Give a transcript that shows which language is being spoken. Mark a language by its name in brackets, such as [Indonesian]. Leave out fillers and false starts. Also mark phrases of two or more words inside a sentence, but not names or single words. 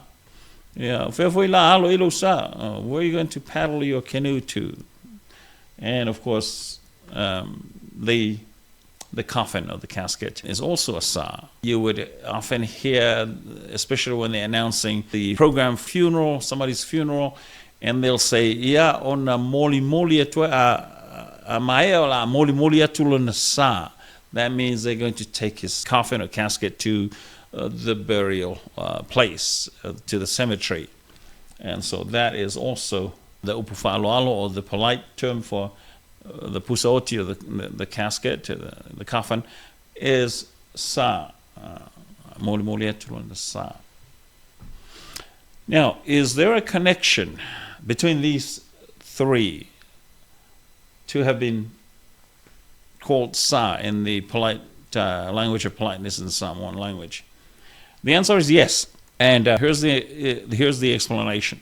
[English] Yeah, where are you going to paddle your canoe to? And of course, the coffin or the casket is also a sa. You would often hear, especially when they're announcing the program funeral, somebody's funeral, and they'll say, [Samoan] "Ya ona moli moli a maea la moli moli atulana sa." [English] That means they're going to take his coffin or casket to the burial place, to the cemetery. And so that is also the upufa'aloalo, or the polite term for the pusaoti, or the casket, the coffin, is sa. [Samoan] Moli moli atulana sa. [English] Now, is there a connection between these three to have been called sa in the polite language of politeness in the Samoan language? The answer is yes, and here's the explanation.